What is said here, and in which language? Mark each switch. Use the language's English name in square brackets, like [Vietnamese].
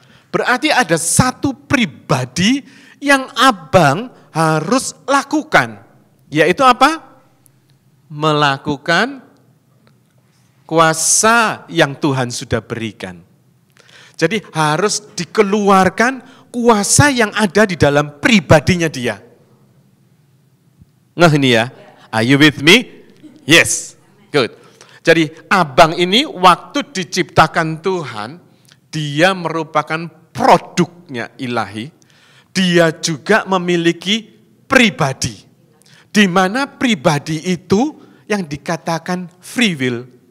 [Indonesian] Berarti ada satu pribadi yang abang harus lakukan. Yaitu apa? Melakukan kuasa yang Tuhan sudah berikan. Jadi harus dikeluarkan kuasa yang ada di dalam pribadinya dia. Nah ini ya, [English] are you with me? Yes, good. [Indonesian] Jadi abang ini waktu diciptakan Tuhan, dia merupakan produknya ilahi, dia juga memiliki pribadi. Di mana pribadi itu yang dikatakan free will.